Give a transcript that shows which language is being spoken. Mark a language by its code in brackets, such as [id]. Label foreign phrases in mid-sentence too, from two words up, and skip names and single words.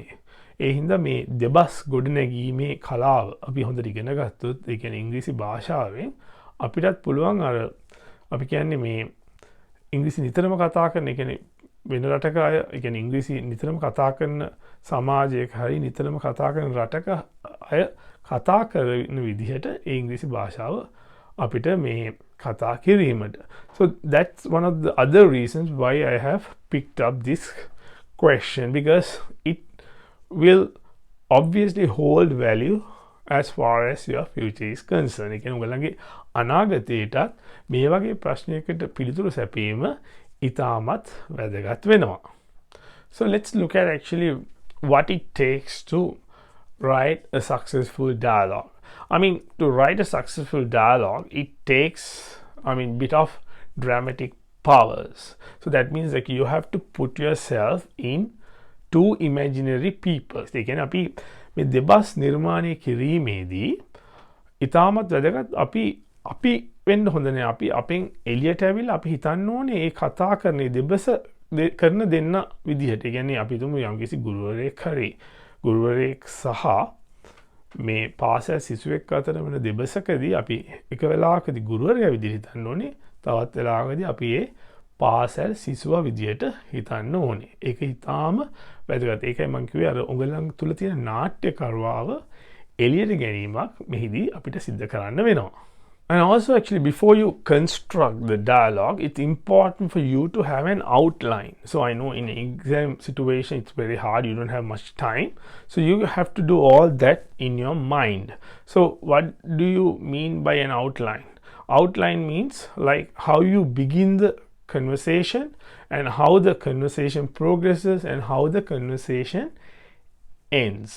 [si] ඒ හින්දා මේ දෙබස් ගොඩනැගීමේ කලාව අපි හොඳට ඉගෙන ගත්තොත් ඒ කියන්නේ ඉංග්‍රීසි භාෂාවෙන් අපිටත් පුළුවන් අර අපි කියන්නේ මේ ඉංග්‍රීසි නිතරම කතා කරන, ඒ කියන්නේ වෙන රටක අය, ඒ කියන්නේ ඉංග්‍රීසි නිතරම කතා කරන සමාජයක හරි නිතරම කතා කරන රටක අය කතා කරන විදිහට ඒ ඉංග්‍රීසි භාෂාව අපිට මේ කතා කිරීමට. [en] So that's one of the other reasons why I have picked up this question, because it will obviously hold value as far as your future is concerned. [si] ඒ කියන්නේ ඔයගලගේ අනාගතයටත් මේ වගේ ප්‍රශ්නයකට පිළිතුරු සැපීම ඉතාමත් වැදගත් වෙනවා. [en] So let's look at actually what it takes to write a successful dialogue. I mean, to write a successful dialogue, it takes, I mean, bit of dramatic powers. So that means like you have to put yourself in two imaginary people. [si] ඒ කියන්නේ අපි මේ දෙබස් නිර්මාණය කිරීමේදී ඉතාමත් වැදගත් අපි වෙන්න හොඳ නෑ. අපි අපෙන් එළියට ඇවිල්ලා අපි හිතන්න ඕනේ ඒ කතා කරන දෙබස කරන දෙන්න විදිහට. ඒ කියන්නේ අපි තුමු යම්කිසි ගුරුවරයෙක් හරි ගුරුවරයෙක් සහ මේ පාසල් සිසුවෙක් අතර වෙන දෙබසකදී අපි එක වෙලාවකදී ගුරුවරයා විදිහට හිතන්න ඕනේ, තවත් වෙලාවකදී අපි ඒ පාසල් සිසුවා විදිහට හිතන්න ඕනේ. ඒක ඉතාම වැදගත්. ඒකයි මම කිව්වේ අර ඔයගලන් තුල තියෙන නාට්‍යකරුවාව එළියට ගැනීමක් මෙහිදී අපිට සිද්ධ කරන්න වෙනවා. [en] And also actually before you construct the dialogue, it's important for you to have an outline. So I know in an exam situation it's very hard, you don't have much time. So you have to do all that in your mind. So what do you mean by an outline? Outline means like how you begin the conversation and how the conversation progresses and how the conversation ends.